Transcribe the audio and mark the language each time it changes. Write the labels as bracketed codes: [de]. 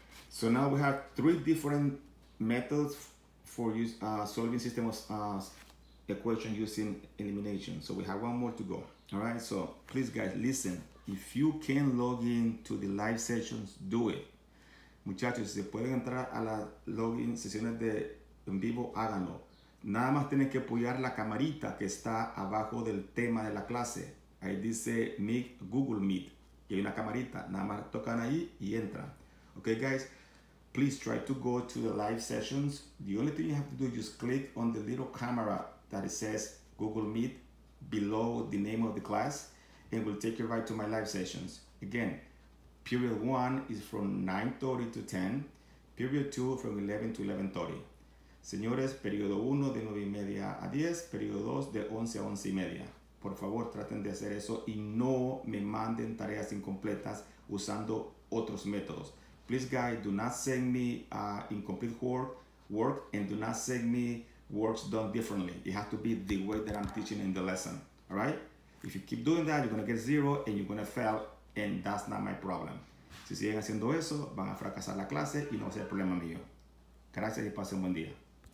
[en] So now we have 3 different methods for solving system of equation using elimination. So we have one more to go. All right, so please guys, listen. If you can log in to the live sessions, do it. [es] Muchachos, si pueden entrar a las login sesiones de en vivo, háganlo. Nada más tienen que apoyar la camarita que está abajo del tema de la clase. Ahí dice Meet, Google Meet. Y hay una camarita. Nada más tocan ahí y entran. [en] Okay, guys, please try to go to the live sessions. The only thing you have to do is just click on the little camera that it says Google Meet below the name of the class, and will take you right to my live sessions. Again, period 1 is from 9:30 to 10, period 2 from 11 to 11:30. [es] Señores, periodo 1 de 9:30 a 10, periodo 2 de 11 a 11:30. Por favor, traten de hacer eso y no me manden tareas incompletas usando otros métodos. [en] Please guys, do not send me incomplete work, and do not send me works done differently. It has to be the way that I'm teaching in the lesson. All right? If you keep doing that, you're going to get 0 and you're going to fail and that's not my problem. [es] Si siguen haciendo eso, van a fracasar la clase y no va a ser problema mío. Gracias y pasen un buen día.